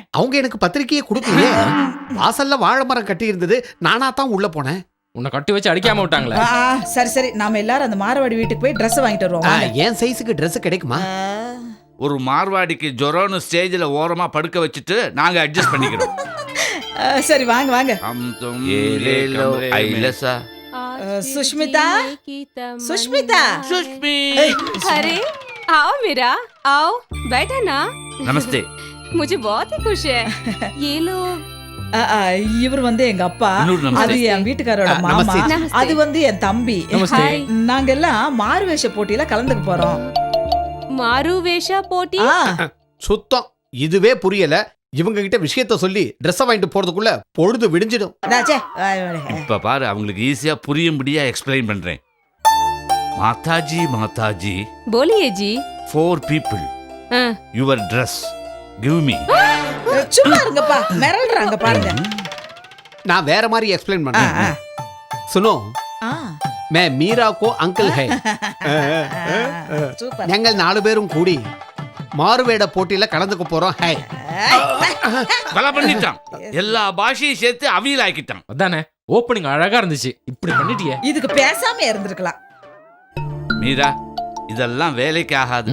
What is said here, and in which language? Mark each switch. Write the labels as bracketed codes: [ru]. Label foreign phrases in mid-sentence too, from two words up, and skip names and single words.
[ta] அவங்க எனக்கு பத்திரிக்கையே கொடுக்கலையே. வாசல்ல வாழை மரம் கட்டி இருந்தது, நானா தான் உள்ள போனேன். உன்னை கட்டி வச்சு அடிக்காம விட்டாங்களே. சரி சரி, நாம எல்லாரும் அந்த மார்வாடி வீட்டுக்கு போய் Dress வாங்கிட்டு வருவோம். என் சைஸுக்கு Dress கிடைக்குமா? ஒரு மார்வாடிக்கு ஜொரோன்னு ஸ்டேஜ்ல ஓரமா படுக்க வச்சுட்டு நாங்க அட்ஜஸ்ட் பண்ணிக்கிறோம். சரி வாங்க வாங்க. [hi] सुष्मिता, सुष्मिता, सुष्मी, अरे आओ मीरा, आओ बैठा ना। नमस्ते। मुझे बहुत ही खुश है। ये लोग [ta] இவர் வந்து எங்க அப்பா, அது என் வீட்டுக்காரோட மாமா, அது வந்து என் தம்பி. நாங்க எல்லாம் மாறு வேஷ போட்டியில கலந்துக்க போறோம். மாறு வேஷ போட்டி? சுத்தம் இதுவே புரியல. இவங்க கிட்ட விஷயத்த சொல்லி Dress வாங்கிட்டு போறதுக்குள்ள பொழுது விடிஞ்சிடும். இப்ப பாரு, அவங்களுக்கு ஈஸியா புரியும்படியா எக்ஸ்பிளைன் பண்றேன். [hi] माताजी माताजी बोलिए जी। [en] 4 people your dress give me. [ta] சும்மா இருங்கப்பா, மிரள்றாங்க பாருங்க. நான் வேற மாதிரி எக்ஸ்பிளைன் பண்றேன். சுனோ, ஆ, [hi] मैं मीरा को अंकल है. [ta] சூப்பர். ഞങ്ങൾ 4 பேரும் கூடி மாறுவேட போட்டியில கலந்துக்க போறோம். ஹை, கொலை பண்ணிட்டான். எல்லா பாஷையும் சேர்த்து அவியல் ஆக்கிட்டான். அதானே ஓப்பனிங் அழகா இருந்துச்சு. இப்படி பண்ணிட்டியே. இதுக்கு பேசாம இருந்திருக்கலாம். மீரா, இதெல்லாம் வேலைக்கு ஆகாது.